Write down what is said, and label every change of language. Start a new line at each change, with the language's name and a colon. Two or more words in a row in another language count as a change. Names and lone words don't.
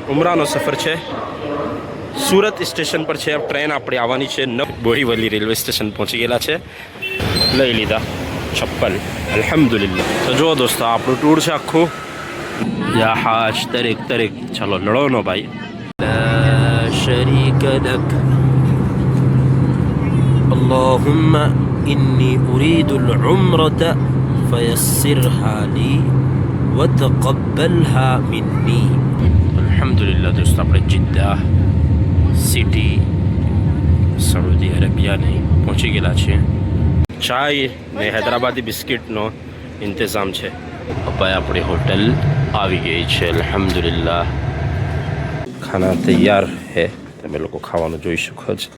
Gujarati: ઉમરાનો સફર છે. સુરત સ્ટેશન પર છે. ટ્રેન આપણી આવવાની છે. બોરીવલી રેલવે સ્ટેશન પહોંચી ગયેલા છે. લઈ લીધા ચપ્પલ. અલ્હમ્દુલિલ્લાહ. તો જુઓ દોસ્તો, આપણું ટૂર છે આખું. યા હાજ તરેક તરેક. ચાલો લડો નો ભાઈ.
Arabic: لا شريك لك اللهم إني أريد العمرة فيسرها لي وتقبلها مني. الحمد لله دوستو,
Gujarati: આપણે જિદ્દા સિટી સાઉદી અરેબિયાને પહોંચી ગયેલા છીએ. ચાય ને હૈદરાબાદી બિસ્કિટનો ઇંતજામ છે. ભાઈ આપણી હોટલ આવી ગઈ છે. અલ્હમ્દુલિલ્લાહ.
Hindi: खाना तैयार है.
Gujarati: તમે લોકો ખાવાનું જોઈ શકો છો.